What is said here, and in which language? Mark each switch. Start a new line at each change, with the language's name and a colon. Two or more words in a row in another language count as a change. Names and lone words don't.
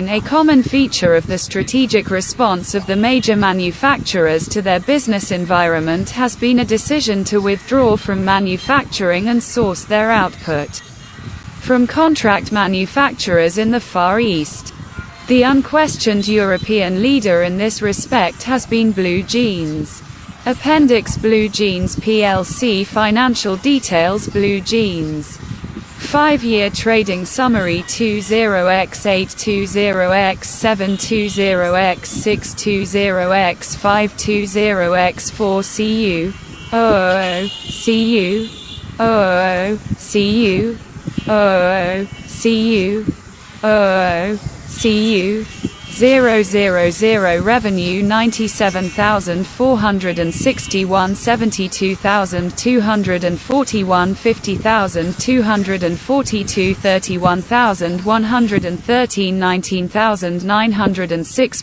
English: A common feature of the strategic response of the major manufacturers to their business environment has been a decision to withdraw from manufacturing and source their output from contract manufacturers in the Far East. The unquestioned European leader in this respect has been Blue Jeans. Appendix: Blue Jeans plc. Financial details: Blue Jeans 5-year trading summary 20x8, 20x7, 20x6, 20x5, 20x4 CU, CU, CU 000. Revenue 97,461, 72,241, 50,242, 31,113, 19,906.